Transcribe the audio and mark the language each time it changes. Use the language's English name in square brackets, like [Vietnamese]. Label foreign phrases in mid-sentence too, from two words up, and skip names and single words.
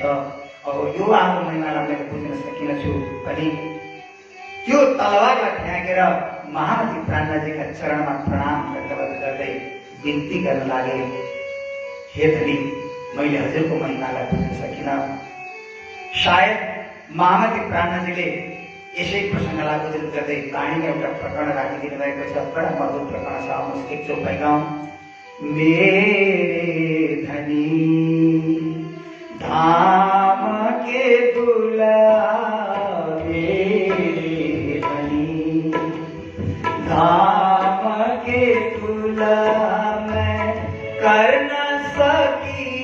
[Nepali] अब यो आफ्नो महिमालाई मैले बुझ्न सकिनछु भने त्यो तलवारलाई फ्याँकेर महामती प्राणनाथजीका चरणमा प्रणाम गर्दै बिन्ती गर्न लागे, हे धनी, मैले हजुरको महिमालाई बुझ्न सकिनँ। सायद महामती प्राणनाथजीले यसै प्रसङ्गलाई उल्लेख गर्दै बाणीमा एउटा प्रकरण राखिदिनु भएको छ। बडा मधुर प्रकरण छ, आउनुहोस् एक चोपाइ गाउँ। [Hindi] मेरे धनी धाम के दुल्हा, मेरे धनी धाम के दुल्हा, मैं कर न सकी